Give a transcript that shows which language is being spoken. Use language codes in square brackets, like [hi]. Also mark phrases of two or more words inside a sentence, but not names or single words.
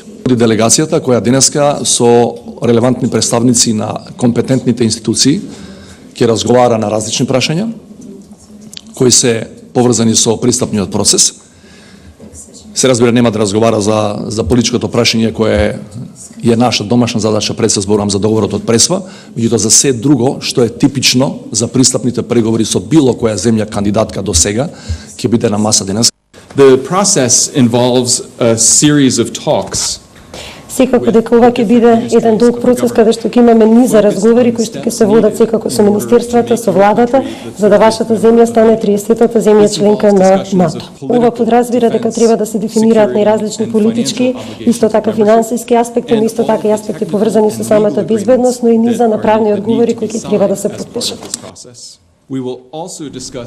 [mk] Делегацијата која денеска со релевантни представници на компетентните институции ќе разговара на различни прашања кои се поврзани со пристапниот процес. Се разбира, нема да разговара за политичкото прашање кое е наша домашна задача, пред се зборувам за договорот од Пресва, меѓутоа за се друго што е типично за пристапните преговори со било која земја кандидатка до сега ќе биде на маса денес. [en] The process involves a series of talks. [mk] Секако дека ова ќе биде еден долг процес каде што ќе имаме низа разговори кои што ќе се водат секако со министерствата, со владата, за да вашата земја стане 30-та земја членка на НАТО. Ова подразбира дека треба да се дефинираат најразлични политички, исто така финансиски аспекти, но исто така и аспекти поврзани со самата безбедност, но и низа на правни одговори кои ќе треба да се подпишат.